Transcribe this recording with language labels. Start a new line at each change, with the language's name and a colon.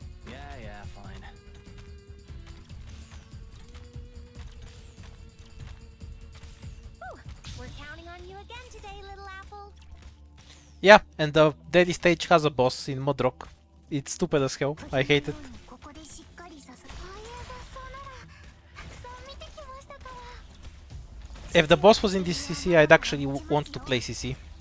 English: Yeah, fine. Ooh, we're counting on you again today, little apple. Yeah, and the daily stage has a boss in Modrock. It's stupid as hell. I hate it.
Japanese: ここでしっかりさせ。こういう雑草ならたくさん見てきましたから。
English: If the boss was in this CC, I'd actually want to play CC.